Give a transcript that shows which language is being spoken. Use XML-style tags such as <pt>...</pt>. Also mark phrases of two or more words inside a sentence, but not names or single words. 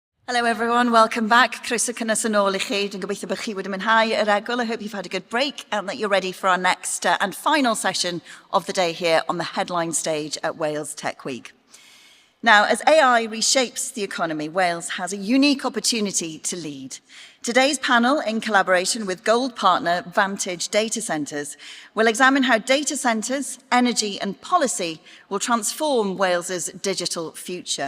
<en>Hello everyone, welcome back.</en> <cy>Croeso cynnes yn ôl I chi. Dwi'n gobeithio bod chi wedi mwynhau yr egwyl.</cy> <en>I hope you've had a good break and that you're ready for our next and final session of the day here on the headline stage at Wales Tech Week. Now, as AI reshapes the economy, Wales has a unique opportunity to lead. Today's panel, in collaboration with gold partner Vantage Data Centres, will examine how data centres, energy and policy will transform Wales's digital future.</en>